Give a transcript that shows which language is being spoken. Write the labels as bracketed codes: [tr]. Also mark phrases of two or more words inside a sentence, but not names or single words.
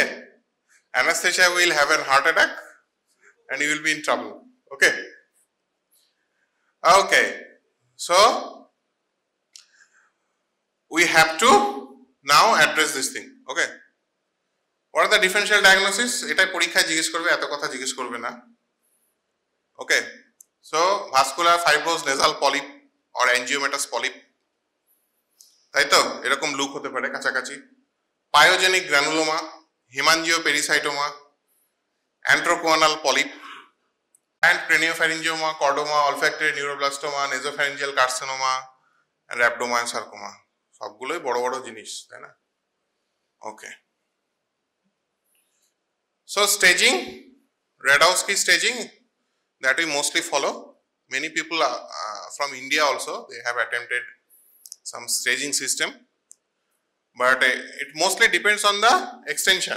[en] Anesthesia will have a heart attack and he will be in trouble. Okay. Okay. So, we have to now address this thing. Okay. What are the differential diagnosis? [bn] এটাই পরীক্ষায় জিজ্ঞেস করবে, এত কথা জিজ্ঞেস করবে না. [en] Okay. So, vascular fibrous nasal polyp or angiomatous polyp. [bn] তাই তো এরকম লুক হতে পারে কাছাকাছি। [en] Pyogenic granuloma, hemangiopericytoma, antrochoanal polyp, and craniopharyngioma, chordoma, olfactory neuroblastoma, nasopharyngeal carcinoma, and rhabdomyoid sarcoma. [bn] সবগুলোই বড় বড় জিনিস, তাই না? [en] Okay. So staging, Radowski staging, that we mostly follow. Many people from India also, they have attempted some staging system, but it mostly depends on the extension.